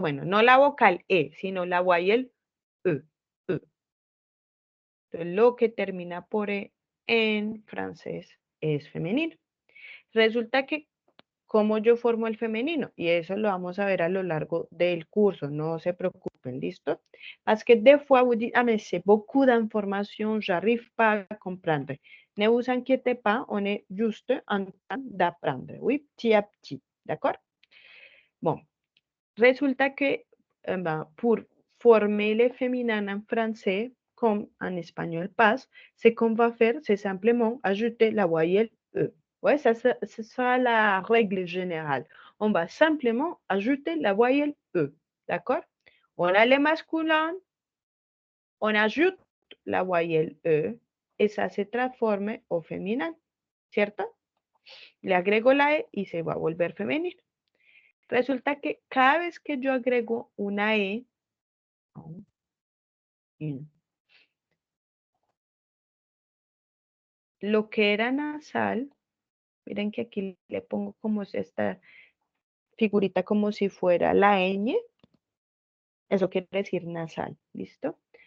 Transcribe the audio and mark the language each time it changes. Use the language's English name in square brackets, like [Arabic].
[Spanish] Bueno, no la vocal E, sino la voyelle E. E. Entonces, lo que termina por E en francés es femenino. Resulta que cómo yo formo el femenino, y eso lo vamos a ver a lo largo del curso, no se preocupen, ¿listo? [French] Parce que des fois vous dites, ah, mais c'est beaucoup d'informations, j'arrive pas à comprendre. Ne vous inquiétez pas, on est juste en train d'apprendre, oui, petit à petit, d'accord? Bon, [Spanish] resulta que [French] pour former le féminin en français, comme en espagnol passe, ce qu'on va faire, c'est simplement ajouter la voyelle E. Ouais, ça sera la règle générale. On va simplement ajouter la voyelle E. D'accord? On a le masculin, on ajoute la voyelle E et ça se transforme au féminin. [Spanish] ¿Cierto? Le agrego la E y se va a volver femenino. Resulta que cada vez que yo agrego una E, lo que era nasal, miren que aquí le pongo como esta figurita como si fuera la ñ, eso quiere decir nasal, ¿listo?